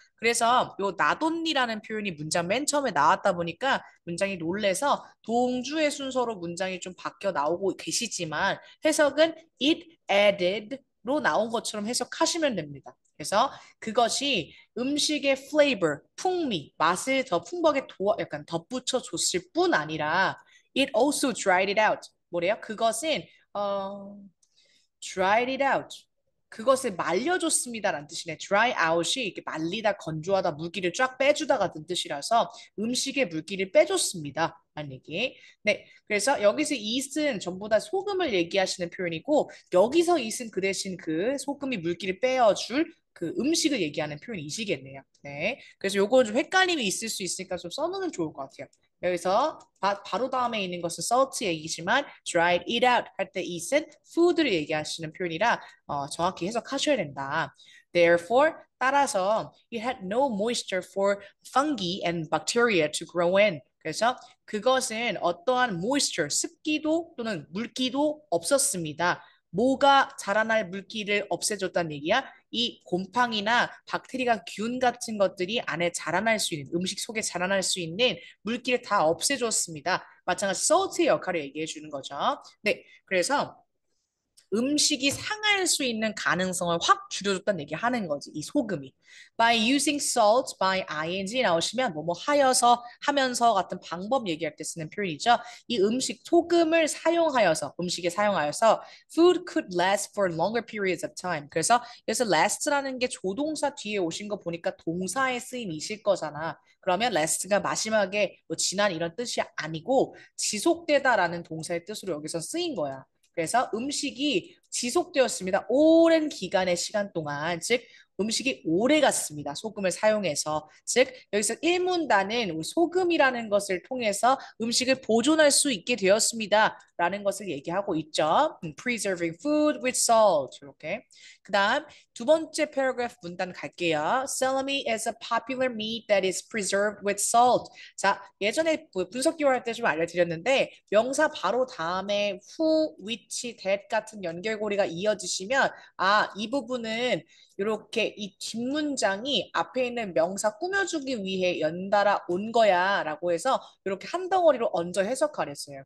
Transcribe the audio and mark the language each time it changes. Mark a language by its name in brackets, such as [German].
[Korean] 그래서 요 나돈니라는 표현이 문장 맨 처음에 나왔다 보니까 문장이 놀래서 동주의 순서로 문장이 좀 바뀌어 나오고 계시지만 해석은 it added로 나온 것처럼 해석하시면 됩니다. 그래서 그것이 음식의 flavor, 풍미, 맛을 더 풍부하게 약간 덧붙여 줬을 뿐 아니라 [English] it also dried it out. [Korean] 뭐래요? 그것은 어, [English] dried it out. [Korean] 그것을 말려줬습니다라는 뜻이네. dry out이 이렇게 말리다, 건조하다, 물기를 쫙 빼주다 같은 뜻이라서 음식의 물기를 빼줬습니다. 라는 얘기. 네. 그래서 여기서 it은 전부 다 소금을 얘기하시는 표현이고 여기서 it은 그 대신 그 소금이 물기를 빼어줄 그 음식을 얘기하는 표현이시겠네요. 네. 그래서 요거는 좀 헷갈림이 있을 수 있으니까 좀 써놓으면 좋을 것 같아요. 여기서 바로 다음에 있는 것은 salt 얘기지만 [English] dried it out [Korean] 할 때 it은 food를 얘기하시는 표현이라 정확히 해석하셔야 된다. [English] Therefore, 따라서 it had no moisture for fungi and bacteria to grow in. [Korean] 그래서 그것은 어떠한 moisture, 습기도 또는 물기도 없었습니다. 뭐가 자라날 물기를 없애줬다는 얘기야? 이 곰팡이나 박테리아 균 같은 것들이 안에 자라날 수 있는 음식 속에 자라날 수 있는 물기를 다 없애줬습니다. 마찬가지 salt의 역할을 얘기해 주는 거죠. 네, 그래서 음식이 상할 수 있는 가능성을 확 줄여줬다는 얘기 하는 거지, 이 소금이. [English] By using salt, [Korean] by ing 나오시면 뭐뭐 하여서, 하면서 같은 방법 얘기할 때 쓰는 표현이죠. 이 음식, 소금을 사용하여서, 음식에 사용하여서 [English] food could last for longer periods of time. [Korean] 그래서 여기서 last라는 게 조동사 뒤에 오신 거 보니까 동사의 쓰임이실 거잖아. 그러면 last가 마지막에 뭐 지난 이런 뜻이 아니고 지속되다라는 동사의 뜻으로 여기서 쓰인 거야. 그래서 음식이 지속되었습니다. 오랜 기간의 시간 동안, 즉 음식이 오래 갔습니다. 소금을 사용해서. 즉 여기서 일문단은 우리 소금이라는 것을 통해서 음식을 보존할 수 있게 되었습니다. 라는 것을 얘기하고 있죠. [English] Preserving food with salt. [Korean] 이렇게. 그 다음 두 번째 paragraph 문단 갈게요. [English] Salami is a popular meat that is preserved with salt. [Korean] 자, 예전에 분석 기호 할 때 좀 알려드렸는데 명사 바로 다음에 who, which, that 같은 연결고리가 이어지시면 이 부분은 이렇게 이 뒷문장이 앞에 있는 명사 꾸며주기 위해 연달아 온 거야 라고 해서 이렇게 한 덩어리로 얹어 해석하랬어요.